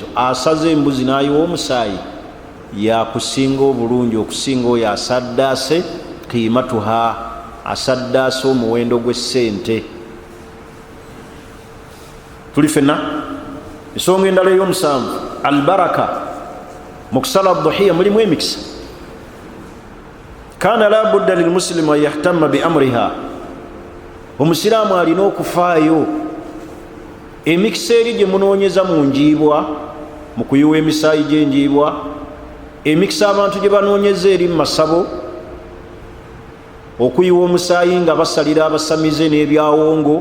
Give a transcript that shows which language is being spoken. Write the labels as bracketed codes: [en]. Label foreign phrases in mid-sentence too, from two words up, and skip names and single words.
[lg] asaze embuzi n'ayiwa omusaayi yakusinga obulungi okusinga oyo asaddaase qiimatuha, asaddaase omuwendo gw'essente. tuli fenna. ensonga endala ey'omusanvu albaraka, mu kusala dhuhiya mulimu emikisa. [ar] كان لا بد للمسلم أن يهتم بأمرها, [lg] omusiraamu alina okufaayo emikisa eri gye munoonyeza mu njiibwa, mu kuyiwa emisaayi gy'enjiibwa, emikisa abantu gye banoonyeza eri mu masabo, okuyiwa omusaayi nga basalira abasamize n'ebyawongo.